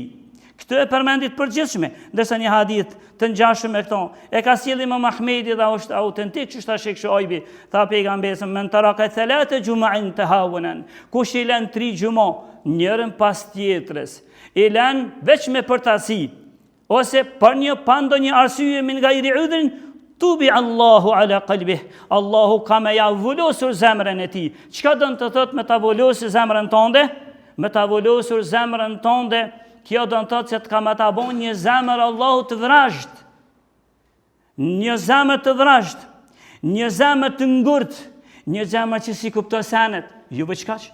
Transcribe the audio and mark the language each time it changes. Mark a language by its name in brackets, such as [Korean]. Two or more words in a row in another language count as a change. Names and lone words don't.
[Albanian] Këtë e përmendit përgjithshme, ndërsa një hadith të ngjashëm me këto e ka sjellë Imam Ahmedi dhe është autentik, që është Sheikh Shuaibi, tha pejgamberi [Arabic] من ترك ثلاث جمع تهاونا, [Albanian] kush i lën 3 xhumo njërën pas tjetrës, i lën veç me përtasi, ose për një ndonjë arsye [Arabic] من غير عذر, طبع الله على قلبه, [Albanian] Allahu ka me ja vulosur zemrën e tij. Çka do të thotë me ta vulosur zemrën tënde? Me ta vulosur zemrën tënde, kjo do të thotë se të ka me ta bon një zemër Allahu të vrasht, një zemër të vrasht, një zemër të ngurt, një zemër që si kupto senet, ju bëqkaq.